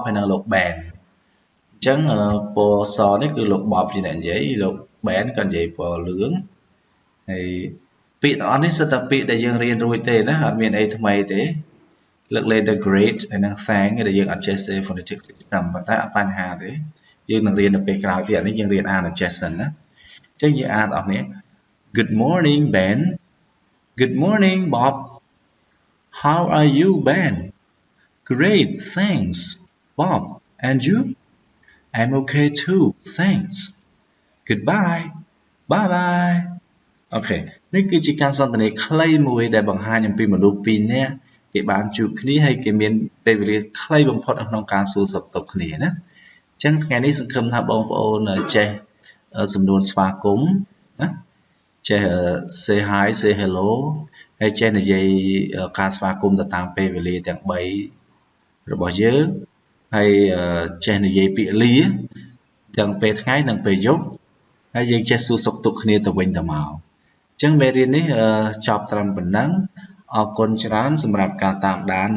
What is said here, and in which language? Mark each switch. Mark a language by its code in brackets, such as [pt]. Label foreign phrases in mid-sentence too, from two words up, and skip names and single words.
[km] ហើយនិងលោក Ben អញ្ចឹងពណ៌សនេះគឺលោក Bob ជាអ្នកនិយាយលោក Ben ក៏និយាយពណ៌លឿងហើយពាក្យទាំងអស់នេះសិតតែពាក្យដែលយើងរៀនរួចទេណាអត់មានអីថ្មីទេលើកលែងតែ great ហើយនិង thank ដែលយើងអត់ចេះ [en] say phonetic system [km] ប៉ុន្តែអត់បញ្ហាទេយើងនឹងរៀននៅពេលក្រោយទៀតនេះយើងរៀនអានឲ្យចេះសិនណាអញ្ចឹងយើងអានអស់គ្នា [en] Good morning Ben Good morning Bob How are you Ben Great thanks Bob and you I'm okay too thanks Goodbye Bye bye [km] អូខេនេះគឺជាការ សន្ទនាខ្លីមួយដែលបង្ហាញអំពីមនុស្សពីរនាក់គេបានជួបគ្នាហើយគេមានពេលវេលាខ្លីបំផុតក្នុងការសួរសុខទុក្ខគ្នាណាអញ្ចឹងថ្ងៃនេះសង្ឃឹមថាបងប្អូនចេះសំនួនស្វាគមន៍ណាចេះ [en] say hi say hello [km] ហើយចេះនិយាយការស្វាគមន៍ទៅតាមពេលវេលាទាំង 3របស់យើងហើយចេះនិយាយពាក្យលាទាំងពេលថ្ងៃនិងពេលយប់ហើយយើងចេះសួរសុខទុក្ខគ្នាទៅវិញទៅ មកអញ្ចឹងមេរៀននេះចប់ត្រឹមប៉ុណ្ណឹងអរគុណច្រើនសម្រាប់ការតាមដាននិង